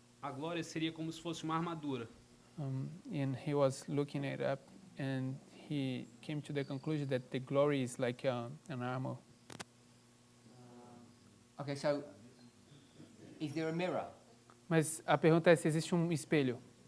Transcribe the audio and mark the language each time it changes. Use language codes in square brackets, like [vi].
[pt] A glória seria como se fosse uma armadura. [en] And he was looking it up, and he came to the conclusion that the glory is like an armor. Okay, so is there a mirror? [pt] Mas a pergunta é se existe um espelho.